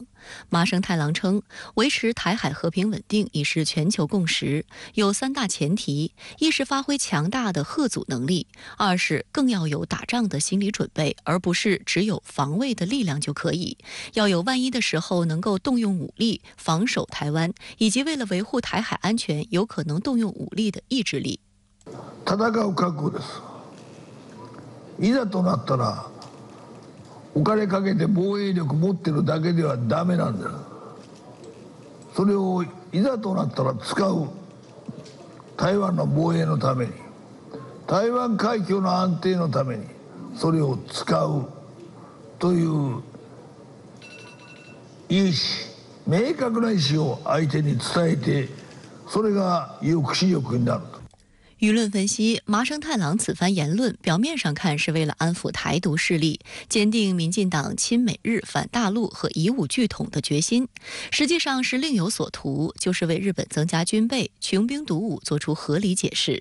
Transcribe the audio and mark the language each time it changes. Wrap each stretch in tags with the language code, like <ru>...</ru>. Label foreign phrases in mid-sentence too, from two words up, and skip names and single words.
<zh>麻生太郎称，维持台海和平稳定已是全球共识，有3大前提：一是发挥强大的嚇阻能力；2是更要有打仗的心理准备，而不是只有防卫的力量就可以；要有万一的时候能够动用武力防守台湾，以及为了维护台海安全有可能动用武力的意志力。</zh> <ja>戦う覚悟です。いざとなったらお金かけて防衛力持ってるだけではダメなんだ。それをいざとなったら使う。台湾の防衛のために、台湾海峡の安定のためにそれを使うという意思、明確な意思を相手に伝えて、それが抑止力になると。</ja> <zh>舆论分析，麻生太郎此番言论表面上看是为了安抚台独势力，坚定民进党亲美日反大陆和以武拒统的决心，实际上是另有所图，就是为日本增加军备、穷兵黩武做出合理解释。</zh>